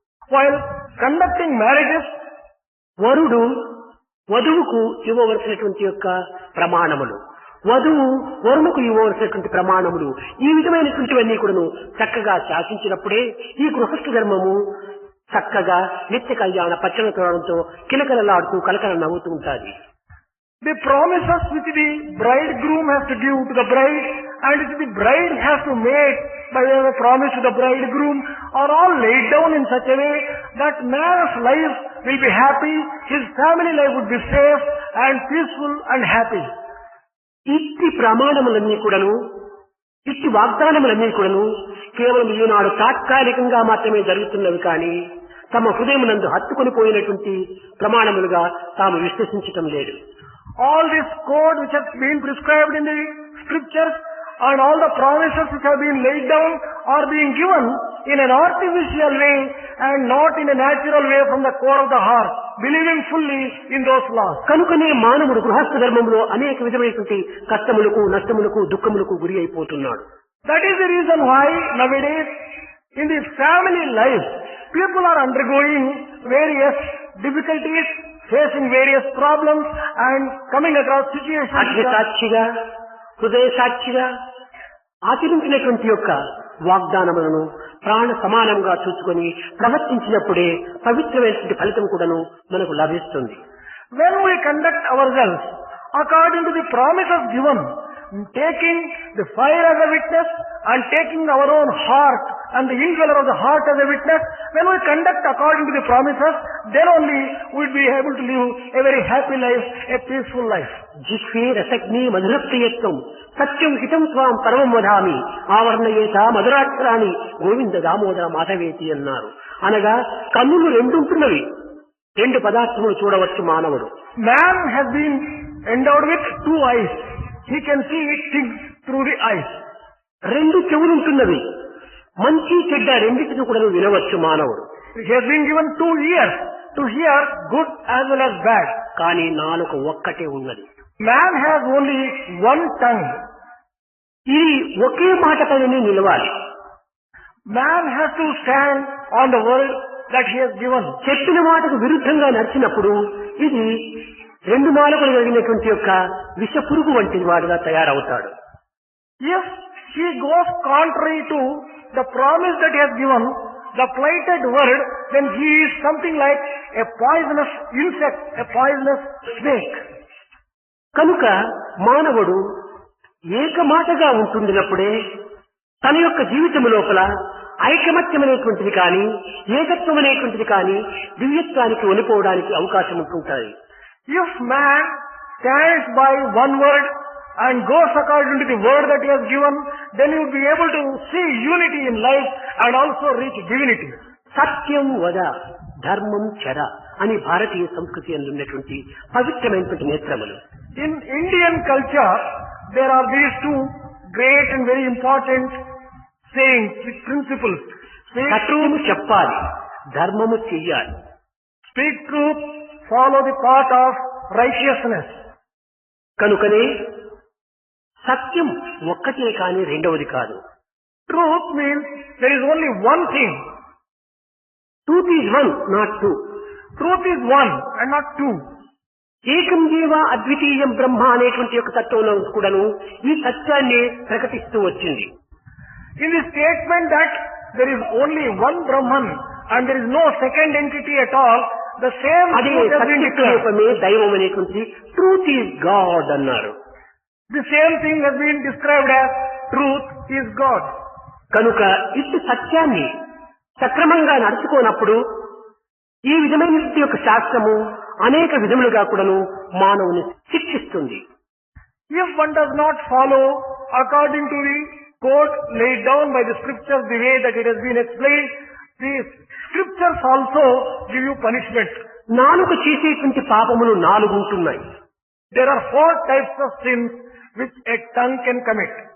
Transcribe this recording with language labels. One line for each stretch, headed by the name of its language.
English: While conducting marriages,
Telugu: వరుడు వధువుకు ఇవ్వవలసినటువంటి యొక్క ప్రమాణములు, వధువు వరుణుకు ఇవ్వవలసినటువంటి ప్రమాణములు, ఈ విధమైనటువంటివన్నీ కూడాను చక్కగా శాసించినప్పుడే ఈ గృహస్థ ధర్మము చక్కగా నిత్య కళ్యాణ పచ్చన తోరణంతో కిలకలలాడుతూ కలకల నవ్వుతూ ఉంటుంది.
English: the promises which the bridegroom has to give to the bride and which the bride has to make by way of a promise to the bridegroom are all laid down in such a way that man's life will be happy, his family life would be safe and peaceful and happy.
Telugu: ఇట్టి ప్రమాణములన్నీ కూడాను, ఇట్టి వాగ్దానములన్నీ కూడాను కేవలం ఈనాడు తాత్కాలికంగా మాత్రమే జరుగుతున్నవి కానీ తమ హృదయమునందు హత్తుకొని పోయినటువంటి ప్రమాణములుగా తాము విశ్వసించటం లేదు.
English: All this code which has been prescribed in the scriptures and all the promises which have been laid down are being given in an artificial way and not in a natural way from the core of the heart, believing fully in those laws.
Telugu: కనుకనే మానవుడు గృహస్థ ధర్మంలో అనేక విధమైనటువంటి కష్టములకు, నష్టములకు, దుఃఖములకు గురి అయిపోతున్నాడు.
English: That is the reason why nowadays in the family life people are undergoing various difficulties, facing various problems and coming across situations.
Telugu: అగ్ని సాక్షిగా, హృదయ సాక్షిగా ఆచరించినటువంటి యొక్క వాగ్దానములను ప్రాణ సమానంగా చూసుకొని ప్రవర్తించినప్పుడే పవిత్రమైనటువంటి ఫలితం కూడాను మనకు లభిస్తుంది.
English: When we conduct ourselves according to the promises given, taking the fire as a witness and taking our own heart and the indweller of the heart as a witness, when we conduct according to the promises, then only we will be able to live a very happy life, a peaceful life.
Sanskrit: జిహ్వే రసగ్ని మధురప్రియత్వం సత్యం హితం త్వాం పరమం వదామి ఆవర్ణయేత మధురాక్షరాన్ని గోవింద దామోదర మాధవేతి అన్నారు.
Telugu: అనగా కన్నులు రెండుంటున్నవి, రెండు పదార్థములు చూడవచ్చు మానవుడు.
English: Man has been endowed with two eyes. He can see things through the eyes.
Telugu: రెండు చెవులుంటున్నవి, మంచి చెడ్డ రెండింటిని కూడా వినవచ్చు మానవుడు.
English: He has been given 2 ears to hear good as well as bad.
Telugu: కానీ నాలుక ఒక్కటే ఉన్నది.
English: Man has only one tongue.
Telugu: ఇది ఒకే మాట పైనే నిలవాలి.
English: Man has to stand on the word that he has given.
Telugu: చెప్పిన మాటకు విరుద్ధంగా నడిచినప్పుడు ఇది రెండు మాలకులు కలిగినటువంటి యొక్క విష పురుగు వంటి వాడుగా తయారవుతాడు.
English: If he goes contrary to the promise that he has given, the plighted word, then he is something like a poisonous insect, a poisonous snake.
Telugu: కనుక మానవుడు ఏకమాటగా ఉంటుండినప్పుడే తన యొక్క జీవితం లోపల ఐకమత్యం అనేటువంటిది కానీ, ఏకత్వం అనేటువంటిది కానీ దివ్యత్వానికి ఒలిపోవడానికి అవకాశం ఉంటుంటాయి.
English: If man stands by one word and goes according to the word that he has given, then he will be able to see unity in life and also reach divinity.
Sanskrit: సత్యం వద ధర్మం చర
Telugu: అని భారతీయ సంస్కృతి అందున్నటువంటి పవిత్రమైనటువంటి నేత్రములు.
English: In Indian culture, there are these two great and very important sayings, principles.
Telugu: సత్యము చెప్పాలి, ధర్మము చెయ్యాలి.
English: Speak truth, follow the path of righteousness.
Telugu: కనుకనే సత్యం ఒక్కటే కాని రెండవది కాదు.
English: Truth means there is only one thing. Truth is one, not two. Truth is one and not two.
Sanskrit: ఏకం జీవ అద్వితీయం బ్రహ్మ
Telugu: అనేటువంటి యొక్క తత్వంలో కూడాను ఈ సత్యాన్ని ప్రకటిస్తూ వచ్చింది.
English: In the statement that there is only one Brahman and there is no second entity at all, the same
Telugu: అదే
English: truth has been declared.
Telugu: సత్యరూపమే దైవం అనేటువంటి
English: truth is God
Telugu: అన్నారు.
English: The same thing has been described as truth is God.
Telugu: కనుక ఇటు సత్యాన్ని సక్రమంగా నడుచుకోనప్పుడు ఈ విధమైన యొక్క శాస్త్రము అనేక విధములుగా కూడాను మానవుని శిక్షిస్తుంది.
English: If one does not follow according to the code laid down by the scriptures the way that it has been explained, the scriptures also give you punishment.
Telugu: నాలుక చేసేటువంటి పాపములు 4 ఉంటున్నాయి.
English: There are 4 types of sins which a tongue can commit.